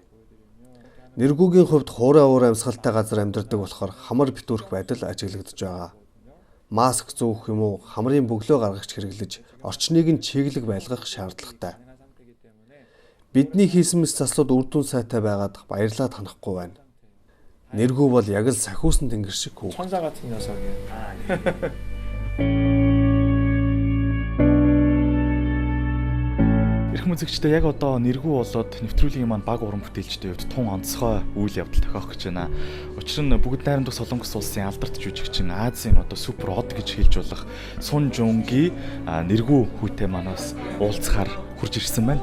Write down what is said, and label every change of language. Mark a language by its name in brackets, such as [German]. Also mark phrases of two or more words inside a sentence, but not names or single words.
[Mongolian] Нэргүүгийн хувьд хуурай уур амьсгалтай газар амьдардаг болохоор хамар битүүрх байдал ажиглагдж байгаа. Маск зүүх юм уу, хамрын бөглөө гаргагч хэрэглэж орчныг нь чиглэг байлгах шаардлагатай. Бидний хийсэн мэс заслууд үр дүн сайтай байгаад баярлаа танахгүй байна. Нэргүү бол яг л сахиусан тэнгэр шиг хүү. [Korean] 천사 같은 녀석이에요. [Mongolian] Эрхэм үзэгчдээ яг одоо нэргүү болоод нэвтрүүлгийн маань баг уран бүтээлчдийн хувьд тун онцгой үйл явдал тохиох гэж байна. Учир нь бүгд найрамдах Солонгос улсын алдарт жүжигчин Азийн одоо супер од гэж хэлж болох Сун Жунги нэргүү хүүтэй манаас уулзахаар хурж ирсэн байна.